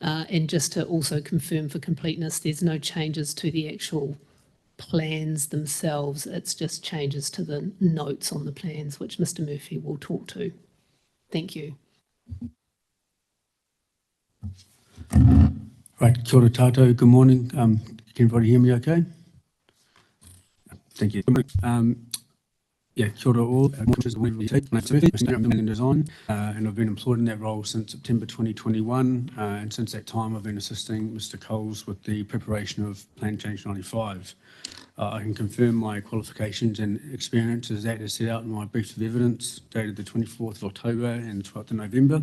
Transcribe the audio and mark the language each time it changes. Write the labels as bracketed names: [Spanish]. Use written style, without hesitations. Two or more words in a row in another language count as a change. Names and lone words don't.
[English] And just to also confirm for completeness, there's no changes to the actual plans themselves. It's just changes to the notes on the plans, which Mr. Murphy will talk to. Thank you. Right, [Māori] kia ora tātou, [English] good morning. Can everybody hear me okay? Thank you. Yeah, [Māori] kia ora [English] all. I'm in design, and I've been employed in that role since September 2021, and since that time I've been assisting Mr. Coles with the preparation of Plan Change 95. I can confirm my qualifications and experience as that is set out in my brief of evidence dated the 24th of October and 12th of November.